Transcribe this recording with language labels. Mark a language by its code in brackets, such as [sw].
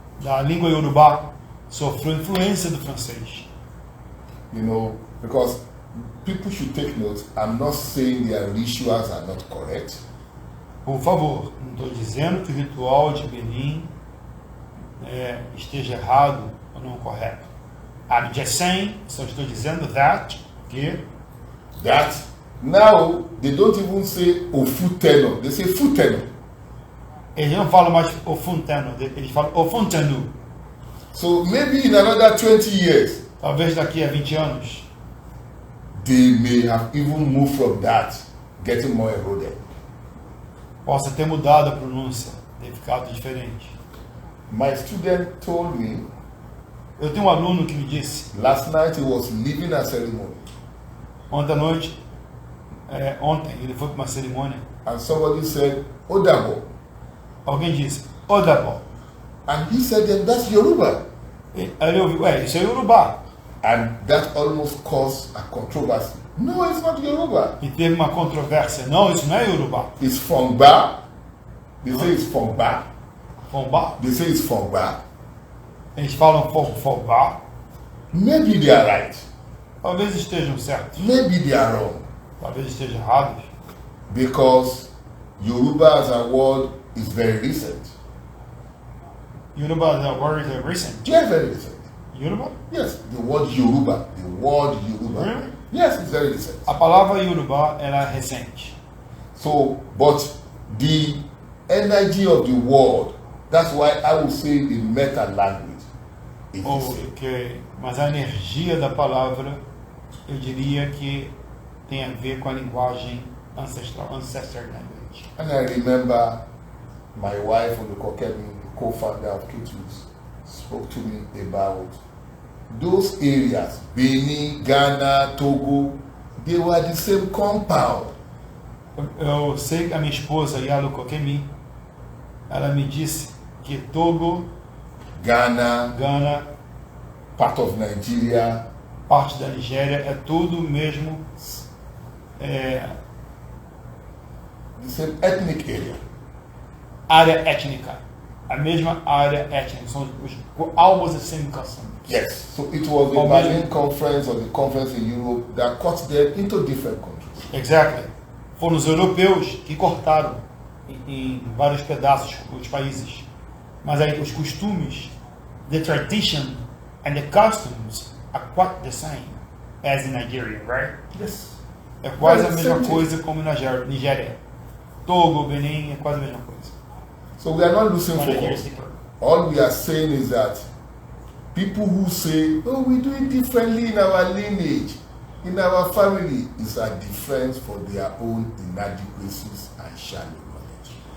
[pt] Da língua Yorubá sofreu influência do francês. [en] You know, because people should take note, I'm not saying their rituals are not correct. [pt] Por favor, não estou dizendo que o ritual de Benin esteja errado ou não correto. [en] I'm just saying, [pt] só estou dizendo que [en] That now they don't even say Ofuteno, they say Futeno. [pt] eles não falam mais Ofunteno, eles falam Ofuntenu. [en] So maybe in another 20 years, [pt] Talvez daqui a 20 anos, [en] they may have even moved from that, getting more eroded. [pt] possa ter mudado a pronúncia, ter ficado diferente. [en] My student told me [pt] Eu tenho um aluno que me disse, [en] last night he was leaving a ceremony [pt] ontem à noite, ontem, ele foi para uma cerimônia, [en] and somebody said, Odabo. [pt] alguém disse, Odabo. [en] And he said, then that's Yoruba. [pt] Aí ele ouviu, isso é Yorubá. [en] And that almost caused a controversy. No, it's not Yoruba. [pt] E teve uma controvérsia. Não, isso não é Yorubá. [en] It's Fongba. They say it's Fongba. [pt] Fombá. [en] They say it's Fongba. [pt] Eles falam Fombá. [en] Maybe they are right. [pt] Talvez estejam certos. [en] Maybe they are wrong. [pt] Talvez estejam errados. [en] Because Yoruba as a word is very recent. Yoruba, the word is recent. Yeah, very recent. Yoruba? Yes, the word Yoruba. The word Yoruba. Really? Yes, it's very recent. [pt] A palavra Yorubá, ela é recente. [en] So, but the energy of the word, that's why I would say the meta language is the same. Ok. [pt] Mas a energia da palavra, eu diria que tem a ver com a linguagem ancestral, [en] ancestor language. And I remember my wife, Olukokemi, the co-founder of K2s, spoke to me about those areas, Benin, Ghana, Togo, they were the same compound. [pt] Eu sei que a minha esposa, Yalu Kokemi, ela me disse que Togo, [en] Ghana, [pt] Gana, [en] part of Nigeria, [pt] parte da Nigéria, é tudo mesmo [en] the same ethnic area. [pt] área étnica. A mesma área étnica. São [en] almost the same custom. Yes, so it was the Berlin conference or the conference in Europe that cut them into different countries. Exactly. [pt] Foram os europeus que cortaram em vários pedaços os países. Mas aí os costumes, [en] the tradition and the customs are quite the same as in Nigeria, right? Yes. [pt] É quase a [en] Right, [pt] mesma [en] same [pt] coisa como na Nigéria. Togo, Benin, é quase a mesma coisa. [en] So we are not losing [pt] Mas Nigeria é [en] focus. deeper. All we are saying is that people who say, oh, we do it differently in our lineage, In our family, it's a defense for their own inadequacies and shallow knowledge.